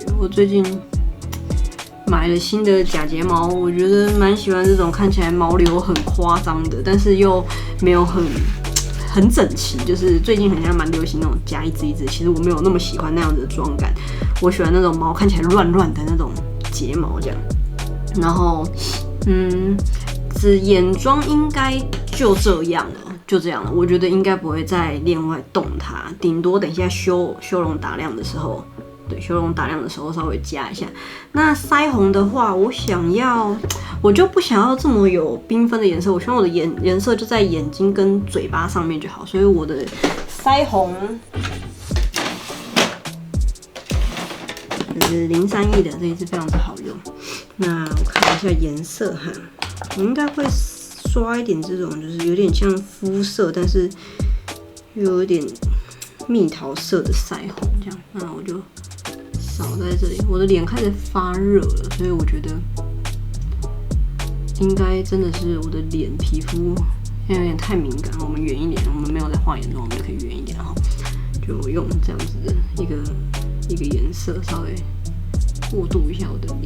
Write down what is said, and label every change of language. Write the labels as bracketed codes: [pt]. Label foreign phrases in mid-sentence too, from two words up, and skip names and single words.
[zh] 我最近買了新的假睫毛，我覺得蠻喜歡這種看起來毛流很誇張的，但是又沒有很整齊，就是最近好像蠻流行那種夾一支，其實我沒有那麼喜歡那樣子的妝感，我喜歡那種毛看起來亂的那種睫毛這樣。然後，眼妝應該就这樣了，我覺得應該不會再另外動它，頂多等一下修容打亮的時候。對，修容打亮的時候稍微加一下。那腮紅的話，我就不想要這麼有缤紛的顏色，我希望我的顏色就在眼睛跟嘴巴上面就好。所以我的腮紅就是031的，這一支非常之好用。那我看一下顏色哈，我應該會刷一點這種，就是有點像膚色，但是又有點蜜桃色的腮紅這樣。那我就掃在這裡，我的臉開始發熱了，所以我覺得應該真的是我的臉皮膚現在有點太敏感，我們圓一點，我們沒有在畫眼妝，我們就可以圓一點，然後就用這樣子的一個顏色稍微過渡一下我的臉。